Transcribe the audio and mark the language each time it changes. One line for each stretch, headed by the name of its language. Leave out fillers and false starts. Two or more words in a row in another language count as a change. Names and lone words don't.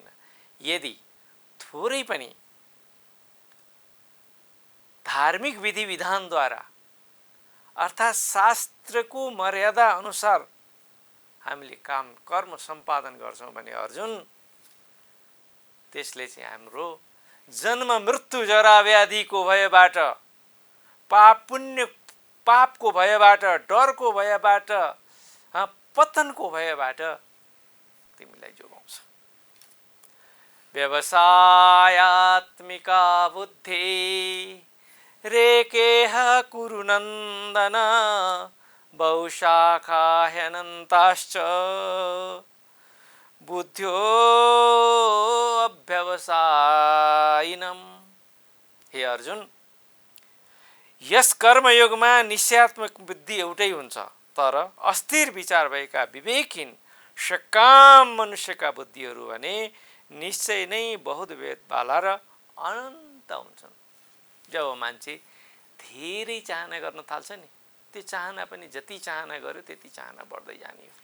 Nepali: यदि थोरै पनि धार्मिक विधि विधानद्वारा अर्थात् शास्त्रको मर्यादा अनुसार हामीले कर्म सम्पादन गर्छौँ भने अर्जुन, त्यसले चाहिँ हाम्रो जन्म मृत्यु जरा व्याधिको भयबाट, पापको भयबाट, डरको भयबाट, पतनको भयबाट तिमीलाई जोगाउँछ.
Sanskrit: व्यवसायात्मिका बुद्धि रेकेह कुरु नन्दन बहुशाखा ह्यनन्ताश्च बुद्ध्यो अभ्यवसायिनम्.
Nepali: हे अर्जुन, यस कर्मयोगमा निश्चयात्मक बुद्धि एउटै हुन्छ, तर अस्थिर विचार भएका विवेकहीन सकाम मनुष्यका बुद्धिहरू भने निश्चय नै बहुविधवाला र अनन्त हुन्छन्. जब मान्छे धेरै चाहना गर्न थाल्छ नि, त्यो चाहना पनि जति चाहना गर्यो त्यति चाहना बढ्दै जाने हो.